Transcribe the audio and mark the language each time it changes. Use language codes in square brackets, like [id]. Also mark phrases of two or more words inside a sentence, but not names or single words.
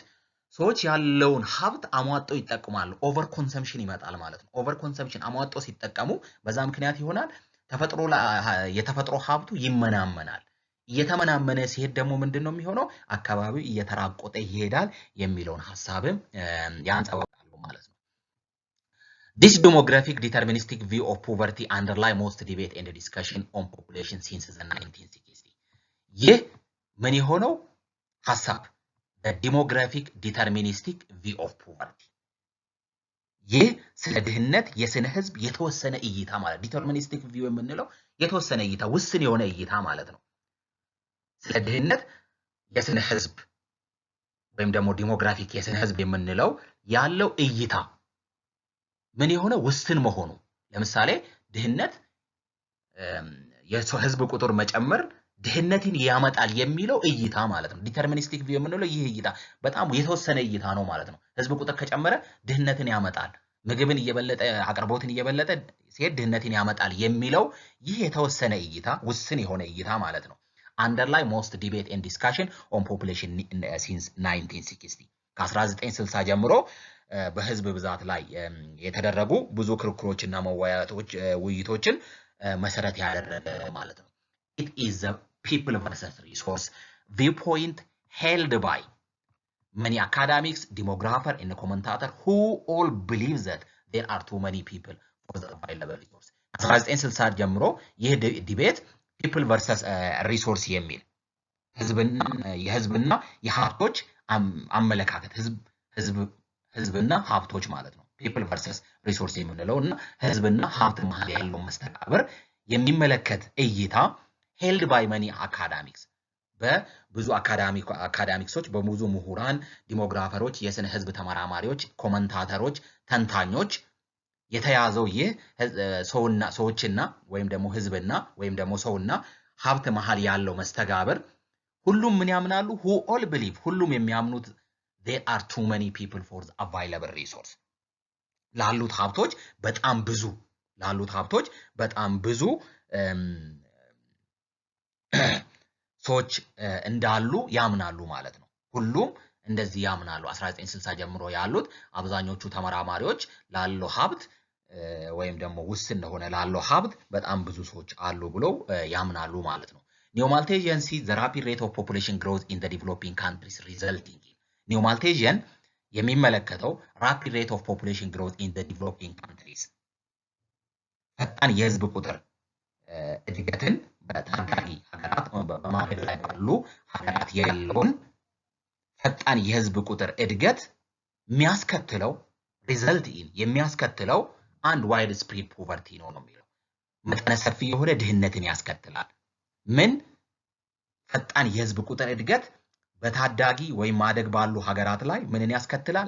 [am] ሰዎች ያለውን ሀብት አሟጦ ይጠቀማሉ [en] over consumption [am] ይመጣል ማለት ነው [en] over consumption [am] አሟጦ ሲጠቀሙ በዛ ምክንያት ይሆናል የተፈጥሮ ሀብቱ ይመናመናል እየተመናመነ ሲሄድ ደግሞ ምንድነው የሚሆነው አካባቢው እየተራቆተ ይሄዳል የሚለውን ሐሳብም ያንጸባርቃሉ ማለት ነው [en] This demographic deterministic view of poverty underlie most debate and discussion on population since the 1960s. [am] ይህ ምን የሆነው ሐሳብ [en] the demographic deterministic view of poverty [am] ይህ ስለ ድህነት የስነ ህዝብ የተወሰነ እይታ ማለት [en] deterministic view [am] የምንለው የተወሰነ እይታ ውስን የሆነ እይታ ማለት ነው ስለ ድህነት የስነ ህዝብ ወይም ደግሞ ዲሞግራፊክ የስነ ህዝብ የምንለው ያለው እይታ ምን የሆነ ውስን መሆኑ ለምሳሌ ድህነት የሰው ህዝብ ቁጥር መጨመር ድህነትን ያመጣል የሚለው እይታ ማለት ነው [en] deterministic view [am] የምንለው ይህ እይታ በጣም የተወሰነ እይታ ነው ማለት ነው ህዝብ ቁጥር ከጨመረ ድህነትን ያመጣል ምግብን እየበለጠ አቅርቦትን እየበለጠ ሲሄድ ድህነትን ያመጣል የሚለው ይህ የተወሰነ እይታ ውስን የሆነ እይታ ማለት ነው [en] underlie most debate and discussion on population since 1960 [am] ከ1960 ጀምሮ በህዝብ ብዛት ላይ የተደረጉ ብዙ ክርክሮችና ውይይቶችን መሰረት ያደረገ ማለት ነው [en] it is the people versus resource viewpoint held by many academics demographers and commentators who all believe that there are too many people for the available resource [am] 1960 ጀምሮ ይህ ዲቤት [en] people versus resource የሚል [am] የህዝብና የሀብቶች አመለካከት ህዝብና ሀብቶች ማለት ነው [en] people versus resource [am] የምንለውና ህዝብና ሀብት መሃል ያለው መስተጋብር የሚመለከት እይታ [en] held by many academics [am] በብዙ አካዳሚክሶች በብዙ ምሁራን ዲሞግራፈሮች የስነ ህዝብ ተመራማሪዎች ኮመንታተሮች ተንታኞች የተያዘው ይህ ሰዎችና ወይም ደግሞ ህዝብና ወይም ደግሞ ሰውና ሀብት መሃል ያለው መስተጋብር ሁሉም ምን ያምናሉ [en] who all believe [am] ሁሉም የሚያምኑት [en] there are too many people for the available resource [am] ላሉት ሀብቶች በጣም ብዙ ሰዎች እንዳሉ ያምናሉ ማለት ነው ሁሉም እንደዚህ ያምናሉ 1960 ጀምሮ ያሉት አብዛኞቹ ተመራማሪዎች ላለው ሀብት ወይም ደግሞ ውስን ሆነ ላለው ሀብት በጣም ብዙ ሰዎች አሉ ብለው ያምናሉ ማለት ነው [en] Neo-Malthusians see the rapid rate of population growth in the developing countries resulting in Neo-Malthusian የሚመለከተው rapid rate of population growth in the developing [am] countries ፈጣን የህዝብ ቁጥር እድገትን በታዳጊ ሀገራት በማደግ ላይ ባሉ ሀገራት ያለውን ፈጣን የህዝብ ቁጥር እድገት የሚያስከትለው የሚያስከትለው አንድ [en] wide spread poverty [am] ነው የሚለው መጠነ ሰፊ የሆነ ድህነትን ያስከትላል ምን ፈጣን የህዝብ ቁጥር እድገት በታዳጊ ወይም ማደግ ባሉ ሀገራት ላይ ምንን ያስከትላል?